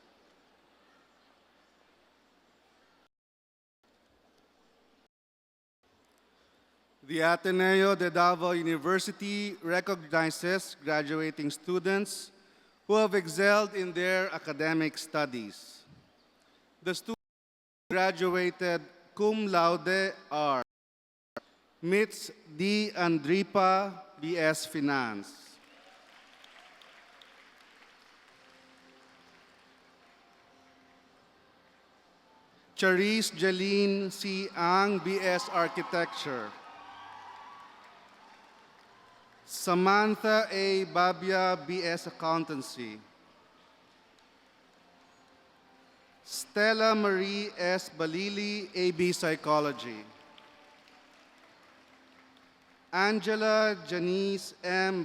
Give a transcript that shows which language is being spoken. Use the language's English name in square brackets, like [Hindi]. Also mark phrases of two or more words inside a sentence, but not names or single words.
[English] The Ateneo de Davao University recognizes graduating students who have excelled in their academic studies. The students graduated cum laude are Mitz D. Andripa, B.S. Finance. Charisse Jeline C. Ang, B.S. Architecture. Samantha A. Babia, B.S. Accountancy. Stella Marie S. Balili, A.B. Psychology. Angela Janice M.